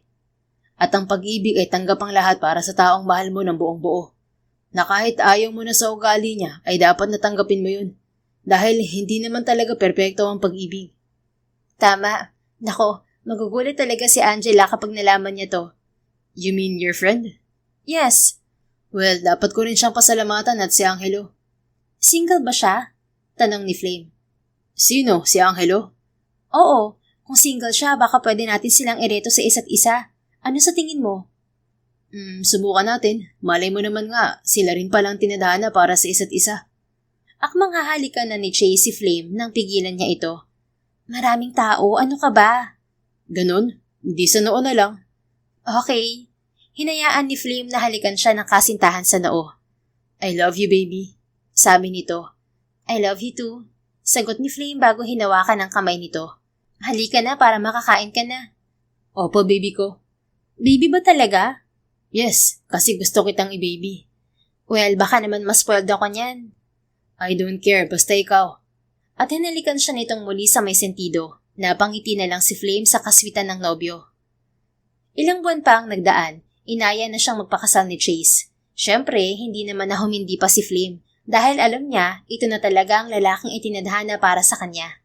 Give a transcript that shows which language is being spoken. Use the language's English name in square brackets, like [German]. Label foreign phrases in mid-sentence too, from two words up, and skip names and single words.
[Filipino] At ang pag-ibig ay tanggap ang lahat para sa taong mahal mo ng buong buo. Na kahit ayaw mo na sa ugali niya, ay dapat natanggapin mo yun. Dahil hindi naman talaga perpekto ang pag-ibig. Tama. Nako, magugulat talaga si Angela kapag nalaman niya to. [English] You mean your friend? Yes. Well, [Filipino] dapat ko rin siyang pasalamatan at si Angelo. Single ba siya? Tanong ni Flame. Sino? Si Angelo? Oo. Kung single siya, baka pwede natin silang ireto sa isa't isa. Ano sa tingin mo? Subukan natin. Malay mo naman nga, sila rin palang tinadhana para sa isa't isa. Akmang hahalikan na ni Chase si Flame nang pigilan niya ito. Maraming tao, ano ka ba? Ganon? Hindi sa noo na lang. [English] Okay. [Filipino] Hinayaan ni Flame na halikan siya ng kasintahan sa noo. [English] I love you, baby. [Filipino] Sabi nito. [English] I love you too. [Filipino] Sagot ni Flame bago hinawakan ang kamay nito. Halika na para makakain ka na. Opo, baby ko. Baby ba talaga? Yes, kasi gusto kitang i-baby. [English] Well, [Filipino] baka naman mas spoiled ako niyan. [English] I don't care, [Filipino] basta ikaw. At hinalikan siya nitong muli sa may sentido. Napangiti na lang si Flame sa kaswitan ng nobyo. Ilang buwan pa ang nagdaan, inaya na siyang magpakasal ni Chase. Siyempre, hindi naman na humindi pa si Flame dahil alam niya ito na talaga ang lalaking itinadhana para sa kanya.